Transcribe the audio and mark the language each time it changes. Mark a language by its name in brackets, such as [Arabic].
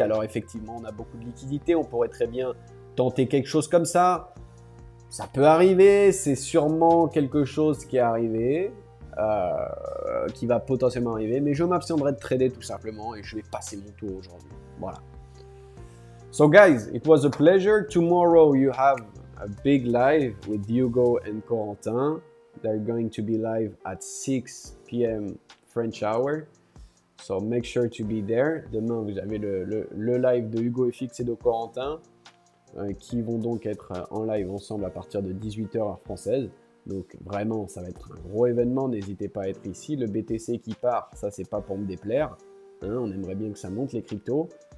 [French] Alors effectivement, on a beaucoup de liquidités, on pourrait très bien tenter quelque chose comme ça. Ça peut arriver, c'est sûrement quelque chose qui est arrivé, qui va potentiellement arriver, mais je m'abstiendrai de trader tout simplement et je vais passer mon tour aujourd'hui. Voilà. [English] So guys, it was a pleasure. Tomorrow you have a big live with Hugo and Corentin. They're going to be live at 6 p.m. French hour. So make sure to be there. [French] Demain, vous avez le live de Hugo FX et de Corentin qui vont donc être en live ensemble à partir de 18h heure française. Donc vraiment, ça va être un gros événement. N'hésitez pas à être ici. Le BTC qui part, ça c'est pas pour me déplaire. Hein, on aimerait bien que ça monte les cryptos.